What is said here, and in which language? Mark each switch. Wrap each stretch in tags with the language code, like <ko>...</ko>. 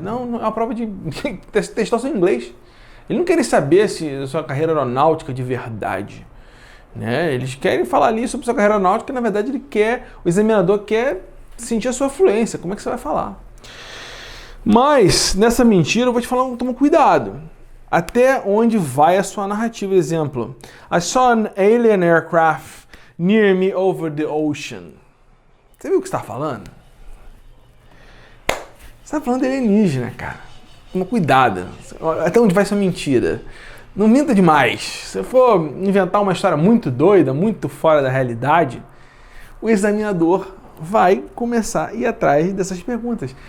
<pt>Não é uma prova de testar o seu inglês. Eles não querem saber se a sua carreira aeronáutica de verdade. Né? Eles querem falar ali sobre a sua carreira aeronáutica, na verdade o examinador quer sentir a sua fluência. Como é que você vai falar? Mas, nessa mentira, eu vou te falar, toma cuidado. Até onde vai a sua narrativa? Exemplo,</pt> <en>I saw an alien aircraft near me over the ocean.</en> <pt>Você viu o que você está falando? Você está falando de alienígena, cara. Toma cuidado. Até onde vai sua mentira? Não minta demais. Se for inventar uma história muito doida, muito fora da realidade, o examinador vai começar a ir atrás dessas perguntas.</pt>